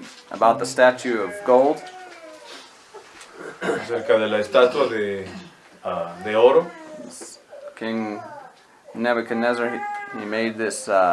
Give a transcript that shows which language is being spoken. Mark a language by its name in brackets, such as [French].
[English] About the statue of gold. [Spanish] Acerca de la estatua de oro. [English] King Nebuchadnezzar, he made this.